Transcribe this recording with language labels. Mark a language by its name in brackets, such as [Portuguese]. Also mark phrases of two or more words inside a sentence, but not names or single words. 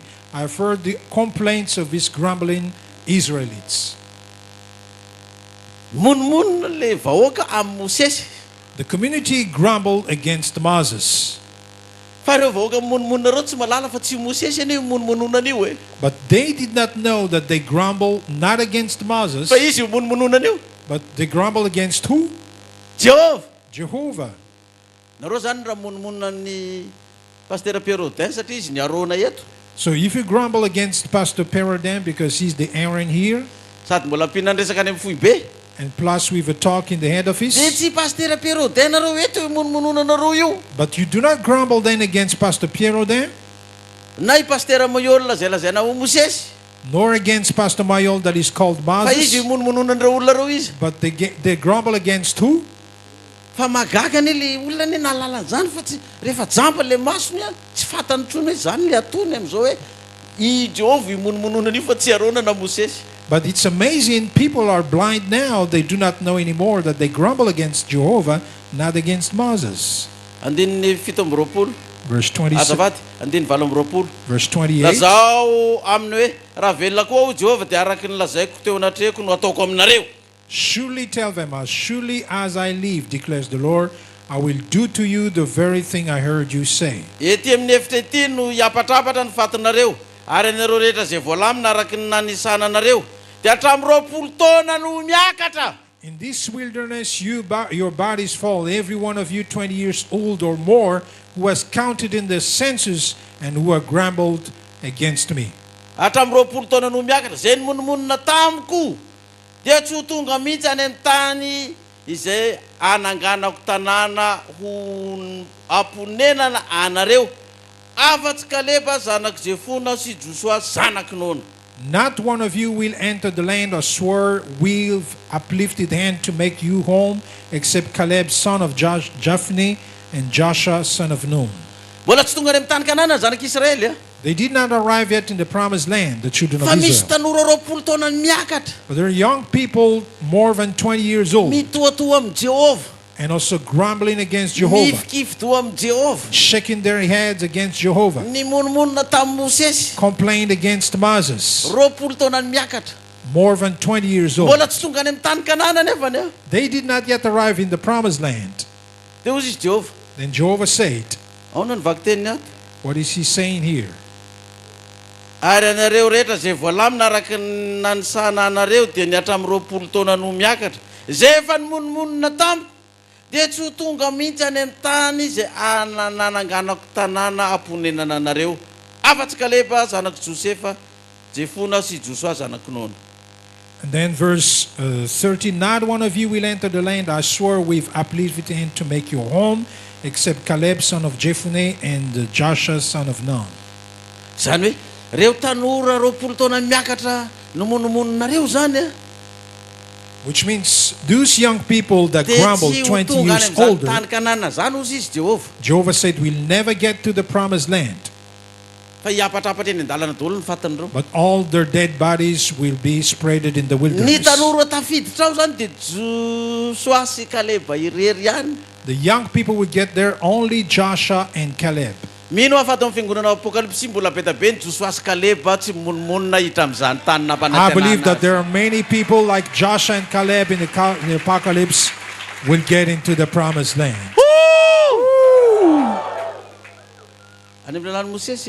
[English] I have heard the complaints of this grumbling Israelites. [Malagasy] Monomonina le vahoaka amin'ny Mosesy. [English] The community grumbled against Moses, [Malagasy] Fa ireo vahoaka mimonomonina ireo tsy malala fa tsy Mosesy anio monomonona anio e. [English] but they did not know that they grumbled not against Moses, [Malagasy] Fa izy io monomonona anio. [English] but they grumbled against who? Jehovah. Jehovah. [Malagasy] Nareo zany raha monomonina ny pasteur Pérodin satria izy ny arona eto. [English] So if you grumble against Pastor Perodin because he's the Aaron here, [Malagasy] sady mbola ampinandresaka any amin'ny Foibe. [English] And plus we have a talk in the head [Malagasy] Dia [English] office. [Malagasy] tsy pasteur Pierrot nareo eto monomononanareo io. [English] But you do not grumble then against Pastor Piero then, [Malagasy] Na i pasteur Moyola zay lazaina ho Mosesy. [English] nor against Pastor Mayol that is called [Malagasy] Fa izy [English] Moses. [Malagasy] monomononan'ireo olona reo izy. [English] But they grumble against who? [Malagasy] Fa magaga ane le olona ane nahalala zany fa tsy rehefa jamba le masony a tsy fatany ntsony hoe zany le atony am'izao hoe i Jehovah imonomononana io fa tsy arona na Mosesy. [English] But it's amazing, people are blind now. They do not know anymore that they grumble against Jehovah, not against Moses. [Malagasy] Andininy 7 [English] Verse 27, [Malagasy] azavaty andiny 8 [English] verse 28. [Malagasy] lazao aminy hoe raha velona koa ho Jehovah dia araky ny lazaiko teo anatrehako no ataoko aminareo. [English] Surely tell them, as surely as I live, declares the Lord, I will do to you the very thing I heard you say. [Malagasy] Ety amin'ny efitra ety no hiapatrapatra ny fatinareo ary anareo rehetra zay voalamina araky ny nanisana anareo dia hatramin'ny 20 taona no miakatra. [English] In this wilderness, your bodies fall, every one of you 20 years old or more, who has counted in the census and who have grumbled against me. [Malagasy] Hatramin'ny 20 taona no miakatra zay ny monomonona tamiko dia tsy ho tonga mihitsy any amin'ny tany izay ananganako tanàna ho amponenana anareo afa-tsy Kaleba zanaky Jefona sy Joshua zanaky Nona. [English] Not one of you will enter the land I swore with uplifted hand to make you home, except Caleb son of Jephunneh and Joshua son of Nun. [Malagasy] Mbola tsy tonga any amin'ny tany Kanana zanaky Israely. [English] They did not arrive yet in the promised land, the children of [Malagasy] Fa misy [English] Israel. [Malagasy] tanora 20 taona ny miakatra [English] But there are young people more than 20 years old [Malagasy] mitoatoa amin'ny Jehovah, [English] and also grumbling against Jehovah, [Malagasy] mifikifitoa amin'ny Jehovah, [English] shaking their heads against Jehovah, [Malagasy] ny monomonona tamin'ny Mosesy [English] complained against Moses, [Malagasy] 20 taona ny miakatra [English] more than 20 years old. [Malagasy] mbola tsy tonga any amin'ny tany Kanana nefa ny. [English] They did not yet arrive in the promised land. [Malagasy] Dia hozy izy Jehovah, [English] Then Jehovah said, [Malagasy] aona ny vaky teniny ato. [English] what is he saying here? [Malagasy] Ary anareo rehetra zay voalamina araky ny nanisana anareo dia ny hatramin'ny 20 taona no miakatra zay efa ny monomonona tamiko dia tsy ho tonga mihitsy any amin'ny tany izay nananganako tanàna amponenana anareo afa-tsy Kaleba zanaky Josefa, Jefona sy Joshua zanaky Nona. [English] And then verse 30, not one of you will enter the land I swore with uplifted hand to make your home, except Caleb son of Jephunneh and Joshua son of Nun. [Malagasy] Zany hoe reo tanora 20 taona miakatra no monomononareo zany [English] Which means those young people that [Malagasy] dia [English] grumble [Malagasy] tsy ho [English] 20 [Malagasy] tonga any [English] years [Malagasy] amin'izany [English] older, [Malagasy] tany Kanana zany hozy izy Jehovah. [English] Jehovah said, we'll never get to the promised land, [Malagasy] Fa hiapatrapatra eny an-dalana daholo ny fatin'ireo. [English] but all their dead bodies will be spreaded in the [Malagasy] Ny [English] wilderness. [Malagasy] tanora tafiditra ao zany dia Joshua sy Kaleba irery ihany. [English] The young people will get there, only Joshua and Caleb. [Malagasy] Mino afa ato amin'ny fiangonana Apokalypsy mbola be da be ny Joshua sy Kaleba tsy monomonona hiditra amin'izany tany [English] I believe that [Malagasy] nampanantenana. [English] there are many people like Joshua and Caleb in the Apocalypse will get into the promised land. [Malagasy] Any amin'ny lalàn'i Mosesy